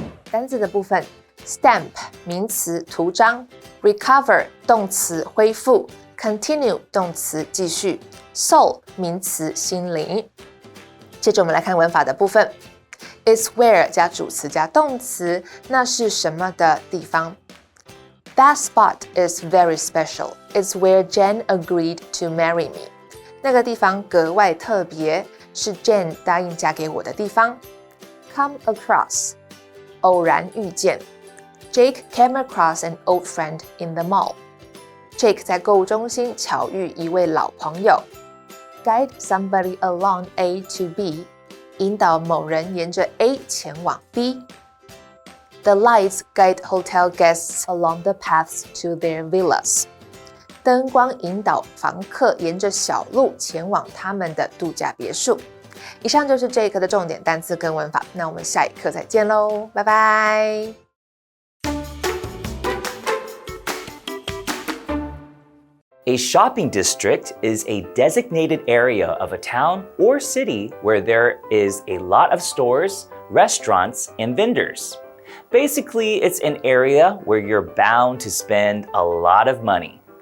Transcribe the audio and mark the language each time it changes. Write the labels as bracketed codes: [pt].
[zh] 单字的部分 ，stamp 名词图章 ，recover 动词恢复 ，continue 动词继续 ，soul 名词心灵。接着我们来看文法的部分 ，It's where 加主词加动词，那是什么的地方 ？ [en] That spot is very special. It's where Jen agreed to marry me. [zh] 那个地方格外特别。是 Jane 答应嫁给我的地方。 [en] Come across [zh] 偶然遇见 [en] Jake came across an old friend in the mall. [zh] Jake 在购物中心巧遇一位老朋友。 [en] Guide somebody along A to B [zh] 引导某人沿着 A 前往 B. [en] The lights guide hotel guests along the paths to their villas. [zh] 灯光引导房客沿着小路前往他们的度假别墅。以上就是这一课的重点单词跟文法，那我们下一课再见喽，拜拜。 [en] A shopping district is a designated area of a town or city where there is a lot of stores, restaurants, and vendors. Basically, it's an area where you're bound to spend a lot of money.